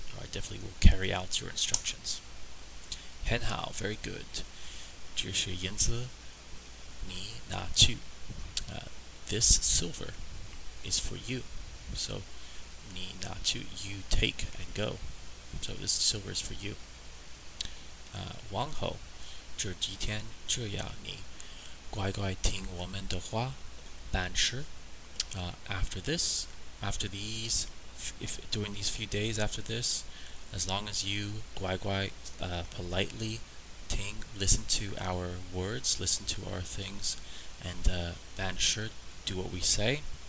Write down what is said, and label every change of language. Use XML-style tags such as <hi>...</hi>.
<en>Or I definitely will carry out your instructions. 很好, very good. 这是银子，你拿去. This silver is for you. So 你拿去, you take and go. So this silver is for you.</en> <zh>往后，这几天这样你乖乖听我们的话，办事。</zh> <en>After this, after these, if during these few days after this, as long as you 乖乖 politely listen to our words, listen to our things, and 办事, do what we say.</en>